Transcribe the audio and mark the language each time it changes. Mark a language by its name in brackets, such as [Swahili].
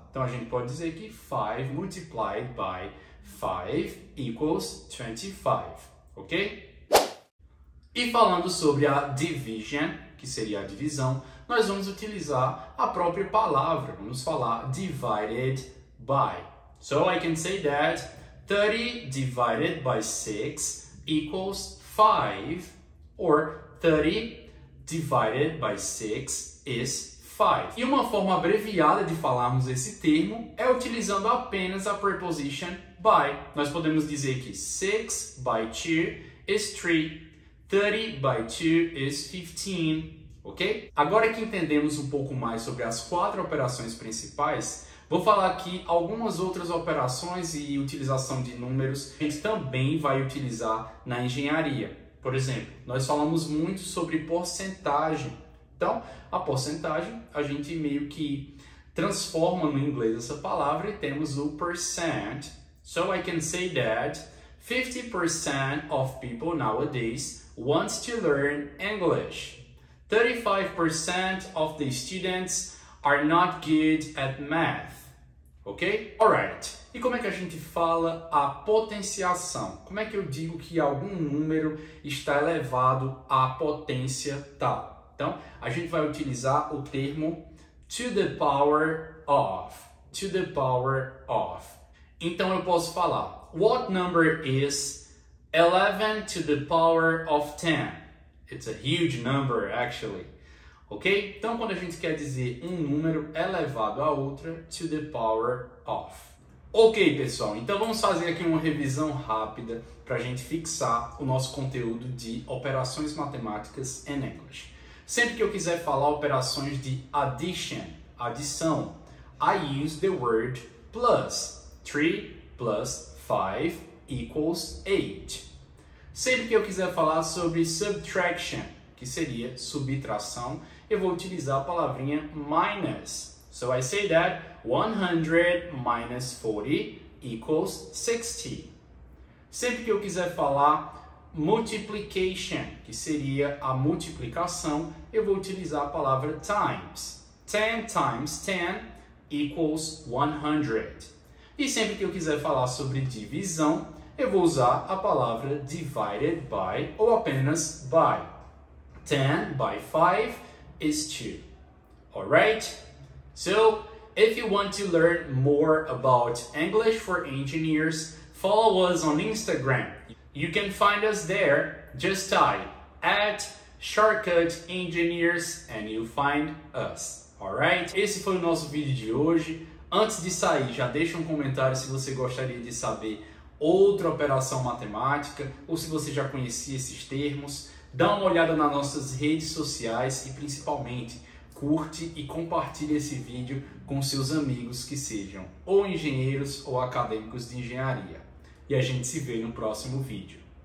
[Portuguese] Então, a gente pode dizer que [English] 5 multiplied by 5 equals 25. [Portuguese] Ok? E falando sobre a division, que seria a divisão, nós vamos utilizar a própria palavra. Vamos falar divided by. [English] So I can say that 30 divided by 6 equals 5. Or 30 divided by 6 is 5. [Portuguese] E uma forma abreviada de falarmos esse termo é utilizando apenas a preposition by. Nós podemos dizer que [English] 6 by 2 is 3. 30 by 2 is 15. Ok? [Portuguese] Agora que entendemos um pouco mais sobre as 4 operações principais, vou falar aqui algumas outras operações e utilização de números que a gente também vai utilizar na engenharia. Por exemplo, nós falamos muito sobre porcentagem. Então, a porcentagem, a gente meio que transforma no inglês essa palavra e temos o percent. [English] So I can say that 50% of people nowadays wants to learn English. 35% of the students are not good at math. Ok? Alright. [Portuguese] E como é que a gente fala a potenciação? Como é que eu digo que algum número está elevado à potência tal? Então, a gente vai utilizar o termo to the power of. [English] To the power of. [Portuguese] Então, eu posso falar, [English] what number is 11 to the power of 10? It's a huge number, actually. Ok? [Portuguese] Então, quando a gente quer dizer um número elevado a outra, [English] to the power of. [Portuguese] Ok, pessoal, então vamos fazer aqui uma revisão rápida para a gente fixar o nosso conteúdo de operações matemáticas em English. Sempre que eu quiser falar operações de addition, adição, [English] I use the word plus. 3 plus 5 equals 8. [Portuguese] Sempre que eu quiser falar sobre subtraction, que seria subtração, eu vou utilizar a palavrinha minus. [English] So I say that 100 minus 40 equals 60. [Portuguese] Sempre que eu quiser falar multiplication, que seria a multiplicação, eu vou utilizar a palavra times. [English] 10 times 10 equals 100. [Portuguese] E sempre que eu quiser falar sobre divisão, eu vou usar a palavra divided by ou apenas by. [English] 10 by 5 is 2. Alright? So, if you want to learn more about English for engineers, follow us on Instagram. You can find us there. Just type @shortcutengineers and you'll find us. Alright? [Portuguese] Esse foi o nosso vídeo de hoje. Antes de sair, já deixa um comentário se você gostaria de saber outra operação matemática ou se você já conhecia esses termos. Dá uma olhada nas nossas redes sociais e principalmente curte e compartilhe esse vídeo com seus amigos que sejam ou engenheiros ou acadêmicos de engenharia. E a gente se vê no próximo vídeo.